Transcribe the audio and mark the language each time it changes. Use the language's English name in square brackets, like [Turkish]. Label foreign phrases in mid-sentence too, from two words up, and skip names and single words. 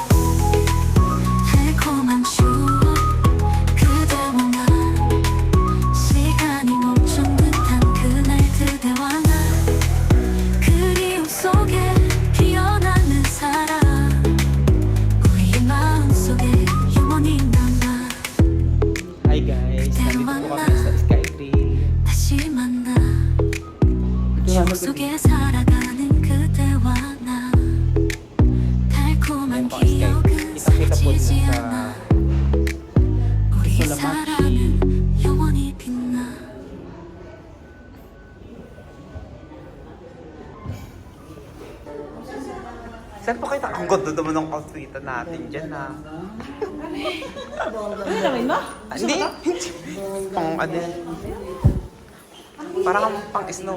[Korean] 달콤한 추억 그대와 나 시간이 멈춘 듯한 그날 그대와 나 그리움 속에 피어나는 사랑 우리의 마음속에 영원히 남아 [English] Hi guys, [Filipino] nandito po kami sa Skytree. [Korean] 다시 만나 [Filipino] Kaya [Korean] 추억 속에 살아가는 그대와 나 달콤한 기억은 [Filipino] Kita-kita po [Korean] 사라지지 [Filipino] sa [Korean] 않아 우리의 사랑은 영원히 빛나 [Filipino] Saan po kayo? Ang ganda naman ng outfitan natin dyan ha. Ano mo? Hindi. Pang ano. Parang pang snow.